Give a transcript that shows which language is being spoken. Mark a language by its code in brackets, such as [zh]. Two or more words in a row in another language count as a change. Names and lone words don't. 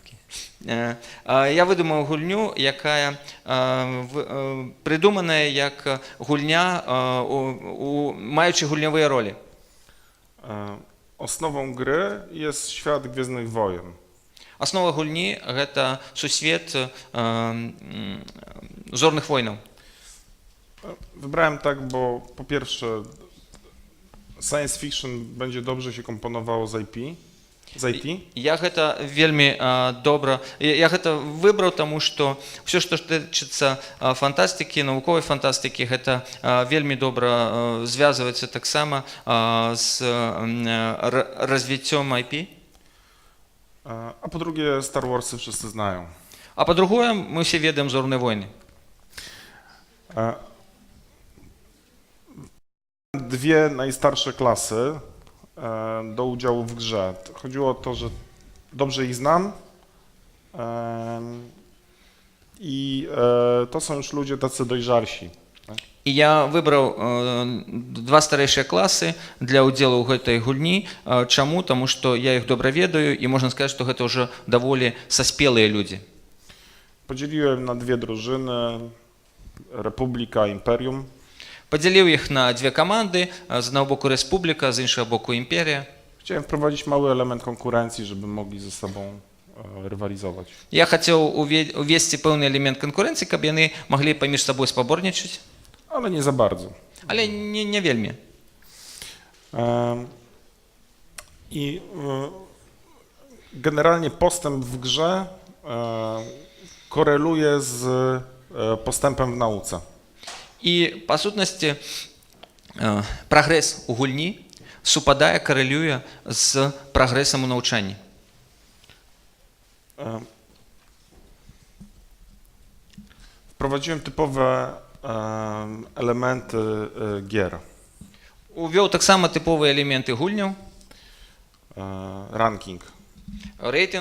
[be] Я выдумаў гульню, якая прыдуманая як гульня, маючы гульнявыя ролі. [pl] Osnową gry jest świat Gwiezdnych Wojen. [be] Аснова гульні – гэта сусвет зорных войнаў. [pl] Wybrałem tak, bo po pierwsze [en] science fiction [pl] będzie dobrze się komponowało z IT. [be] Я гэта вельмі добра, я гэта выбраў, таму што ўсё, што тычыцца фантастыкі, навуковай фантастыкі, гэта вельмі добра звязваецца таксама з развіццём IP. [pl] A po drugie Star Warsy wszyscy znają. [be] А па-другое, мы ўсе ведаем зорныя войны. [pl] Dwie najstarsze klasy do udziału w grze. Chodziło o to, że dobrze ich znam i to są już ludzie tacy dojrzalsi. [be] І я вибрав два старейші класи для удзелу ў гэтай гульні. Чаму? Таму што я іх добра ведаю і можна сказаць, што гэта ўжо даволі саспелыя людзі. [pl] Podzieliłem na dwie drużyny, Republika, Imperium. [be] Падзяліў іх на дзве каманды, з аднаго боку рэспубліка, з іншага боку імперія. [pl] Chciałem wprowadzić mały element konkurencji, żeby mogli ze sobą rywalizować. [be] Я хацеў увесці пэўны элемент канкурэнцыі, каб яны маглі паміж сабой спаборнічаць, [pl] Ale nie za bardzo. [be] але не вельмі. [pl] I generalnie postęp w grze koreluje z postępem w nauce. [be] І па сутнасці прагрэс у гульні супадае, карэлюе з прагрэсам у навучанні. [pl] Wprowadziłem typowe elementy gier. [be] Увёў таксама тыповыя элементы гульняў, [pl] Ranking, [be] рэйтынг,